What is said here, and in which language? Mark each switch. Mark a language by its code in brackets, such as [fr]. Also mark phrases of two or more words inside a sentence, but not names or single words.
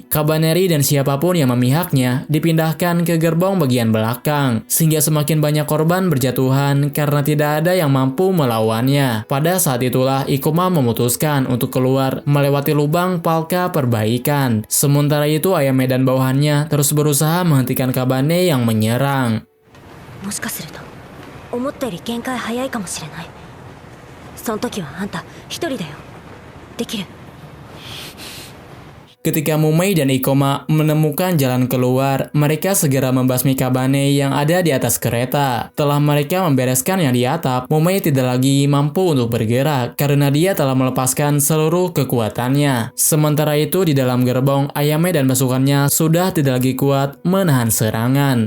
[id] Kabaneri dan siapapun yang memihaknya dipindahkan ke gerbong bagian belakang, sehingga semakin banyak korban berjatuhan karena tidak ada yang mampu melawannya. Pada saat itulah Ikoma memutuskan untuk keluar melewati lubang palka perbaikan. Sementara itu Ayame dan bawahannya terus berusaha menghentikan Kabane yang menyerang. [ja] もしかすると思ったより限界早いかもしれない。その時はあんた一人だよ。できる。 [id] Ketika Mumei dan Ikoma menemukan jalan keluar, mereka segera membasmi Kabane yang ada di atas kereta. Setelah mereka membereskan yang di atap, Mumei tidak lagi mampu untuk bergerak karena dia telah melepaskan seluruh kekuatannya. Sementara itu di dalam gerbong, Ayame dan pasukannya sudah tidak lagi kuat menahan serangan.